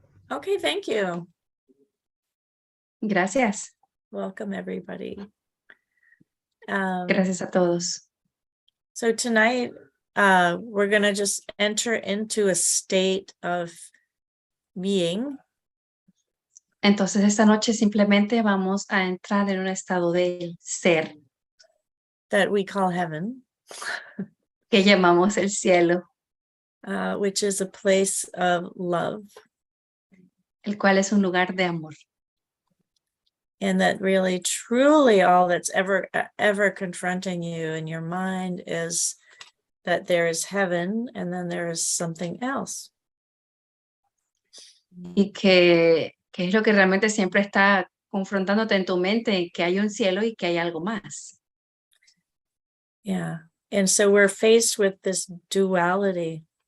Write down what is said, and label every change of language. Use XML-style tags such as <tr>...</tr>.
<en>Okay, thank you.</en> <es>Gracias.</es> <en>Welcome, everybody.</en> <es>Gracias a todos.</es> <en>So tonight, we're going to just enter into a state of being.</en> <es>Entonces esta noche simplemente vamos a entrar en un estado de ser</es> <en>That we call heaven,</en> <es>que llamamos el cielo,</es> <en>which is a place of love.</en> <es>el cual es un lugar de amor.</es> <en>And that really, truly all that's ever confronting you in your mind is that there is heaven and then there is something else.</en> <es>Y que es lo que realmente siempre está confrontándote en tu mente, que hay un cielo y que hay algo más. Yeah.</es> <en>And so we're faced with this duality.</en>